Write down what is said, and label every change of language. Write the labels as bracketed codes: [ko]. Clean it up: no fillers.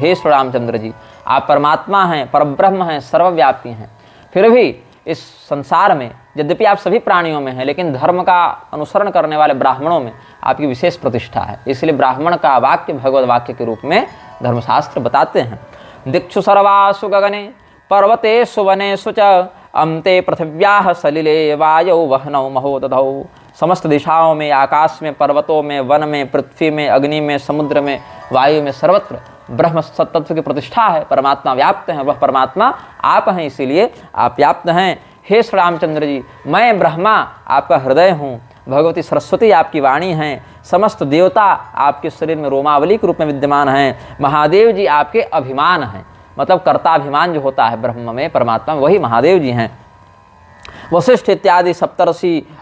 [hi] हे श्री रामचंद्र जी, आप परमात्मा हैं, परब्रह्म हैं, सर्वव्यापी हैं। फिर भी इस संसार में यद्यपि आप सभी प्राणियों में हैं, लेकिन धर्म का अनुसरण करने वाले ब्राह्मणों में आपकी विशेष प्रतिष्ठा है। इसलिए ब्राह्मण का वाक्य भगवद वाक्य के रूप में धर्मशास्त्र बताते हैं। [sa] दिक्षु सर्वासु गगने पर्वतेषु वनेषु च अम्ते पृथिव्याः सलिले वायौ वहनौ महोदधौ। [hi] समस्त दिशाओं में, आकाश में, पर्वतों में, वन में, पृथ्वी में, अग्नि में, समुद्र में, वायु में, सर्वत्र ब्रह्म सत्तत्व की प्रतिष्ठा है। परमात्मा व्याप्त हैं, वह परमात्मा आप हैं, इसीलिए आप व्याप्त हैं। हे श्री रामचंद्र जी, मैं ब्रह्मा आपका हृदय हूँ, भगवती सरस्वती आपकी वाणी हैं, समस्त देवता आपके शरीर में रोमावली के रूप में विद्यमान हैं, महादेव जी आपके अभिमान हैं, मतलब कर्ताभिमान जो होता है ब्रह्म में, परमात्मा में, वही महादेव जी हैं। वशिष्ठ इत्यादि सप्तर्षि